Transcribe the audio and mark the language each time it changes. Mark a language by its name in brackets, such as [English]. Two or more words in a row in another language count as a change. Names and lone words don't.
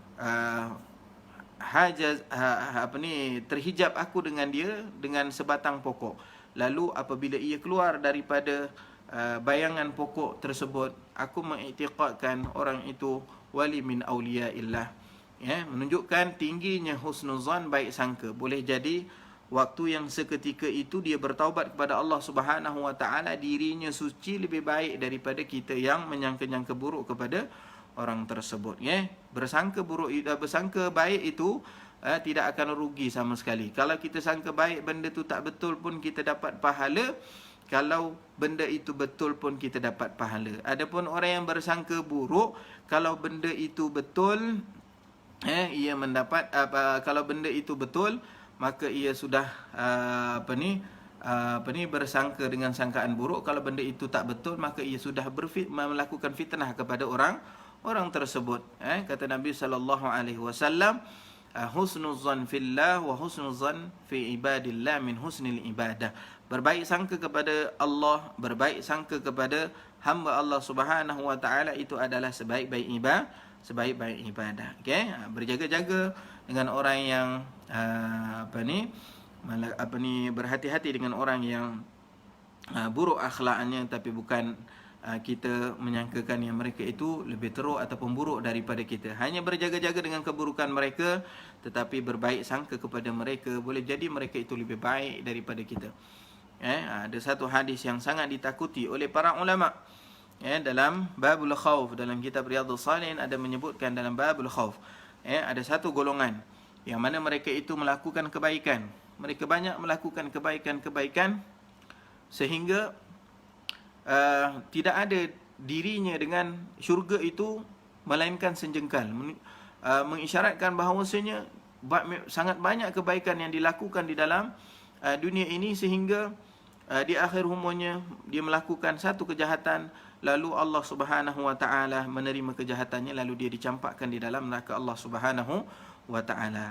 [Malay] terhijab aku dengan dia dengan sebatang pokok, lalu apabila ia keluar daripada bayangan pokok tersebut, aku mengiktikadkan orang itu [Arabic] ولي من أولياء الله, [Malay] menunjukkan tingginya husnuzan, baik sangka. Boleh jadi waktu yang seketika itu dia bertaubat kepada Allah [Arabic] سبحانه وتعالى, [Malay] dirinya suci lebih baik daripada kita yang menyangka-nyangka buruk kepada orang tersebut. Bersangka baik itu tidak akan rugi sama sekali. Kalau kita sangka baik, benda itu tak betul pun kita dapat pahala. Kalau benda itu betul pun kita dapat pahala. Adapun orang yang bersangka buruk, kalau benda itu betul, ia mendapat kalau benda itu betul, maka ia sudah bersangka dengan sangkaan buruk. Kalau benda itu tak betul, maka ia sudah melakukan fitnah kepada orang tersebut. Kata Nabi [Arabic] صلى الله عليه وسلم حسن الظن في الله وحسن الظن في عباد الله من حسن العبادة. [Malay] Berbaik sangka kepada Allah, berbaik sangka kepada hamba Allah [Arabic] سبحانه وتعالى [Malay] itu adalah sebaik-baik ibadah. Okey, berjaga-jaga dengan orang yang berhati-hati dengan orang yang buruk akhlaknya, tapi bukan kita menyangkakan yang mereka itu lebih teruk ataupun buruk daripada kita. Hanya berjaga-jaga dengan keburukan mereka, tetapi berbaik sangka kepada mereka. Boleh jadi mereka itu lebih baik daripada kita. Ada satu hadis yang sangat ditakuti oleh para ulama, dalam [Arabic] باب الخوف, [Malay] dalam kitab Riyadhus Shalihin ada menyebutkan dalam [Arabic] باب الخوف, [Malay] ada satu golongan yang mana mereka itu melakukan kebaikan. Mereka banyak melakukan kebaikan sehingga tidak ada dirinya dengan syurga itu melainkan senjengkal, mengisyaratkan bahawasanya sangat banyak kebaikan yang dilakukan di dalam dunia ini, sehingga di akhir umurnya dia melakukan satu kejahatan, lalu Allah [Arabic] سبحانه وتعالى [Malay] menerima kejahatannya, lalu dia dicampakkan di dalam neraka Allah [Arabic] سبحانه وتعالى.